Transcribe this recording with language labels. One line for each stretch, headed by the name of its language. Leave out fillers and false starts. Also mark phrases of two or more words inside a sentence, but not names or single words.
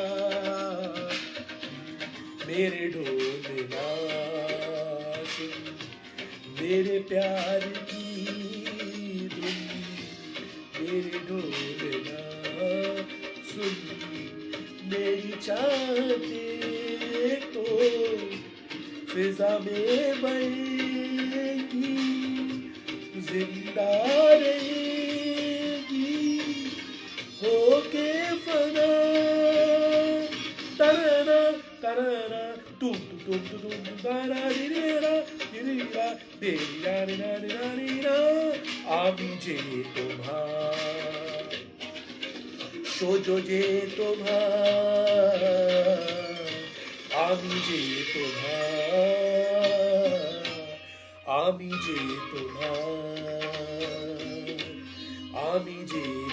Hindi: मेरे ढोलना सुन मेरे प्यार की धुन मेरे ढोलना सुन मेरी चाहते तो फिजा में बहेगी जिंदा रहेगी होके फना तरना तरना Tum tum tum tum tum da da di di da di di da di da di da di da di da
Bangla: আমি যে তোমার সোজো যে তোমার আমি যে তোমার আমি যে তোমার আমি যে